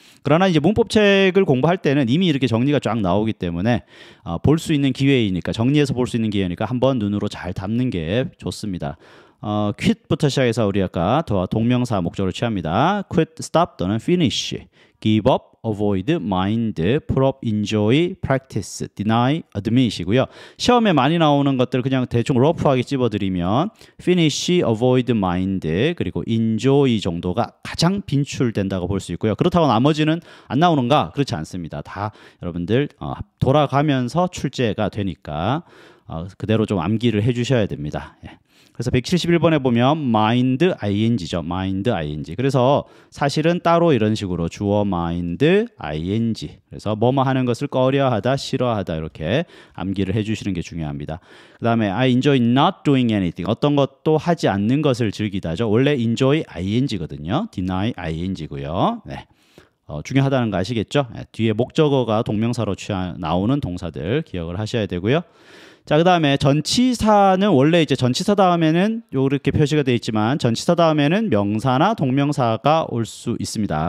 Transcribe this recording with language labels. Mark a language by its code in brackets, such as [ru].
[ko] 그러나 이제 문법책을 공부할 때는 이미 이렇게 정리가 쫙 나오기 때문에 볼 수 있는 기회이니까 정리해서 볼 수 있는 기회니까 한번 눈으로 잘 담는 게 좋습니다. quit부터 시작해서 우리 아까 동명사 목적으로 취합니다. quit, stop 또는 finish, give up, [en] avoid, mind, put up, enjoy, practice, deny, [ko] admit이고요. 시험에 많이 나오는 것들 그냥 대충 러프하게 찝어드리면 finish, avoid, mind, 그리고 enjoy 정도가 가장 빈출된다고 볼 수 있고요. 그렇다고 나머지는 안 나오는가? 그렇지 않습니다. 다 여러분들 돌아가면서 출제가 되니까 그대로 좀 암기를 해주셔야 됩니다. 예. 그래서 171번에 보면 mind ing죠. [en] mind ing. [ko] 그래서 사실은 따로 이런 식으로 주어 mind ing. 그래서 뭐뭐 하는 것을 꺼려하다, 싫어하다 이렇게 암기를 해주시는 게 중요합니다. 그 다음에 [en] I enjoy not doing anything. [ko] 어떤 것도 하지 않는 것을 즐기다죠. 원래 enjoy ing거든요. deny ing고요. 네. 중요하다는 거 아시겠죠? 네. 뒤에 목적어가 동명사로 나오는 동사들 기억을 하셔야 되고요. 자, 그 다음에 전치사는 원래 이제 전치사 다음에는 이렇게 표시가 되어 있지만 전치사 다음에는 명사나 동명사가 올 수 있습니다.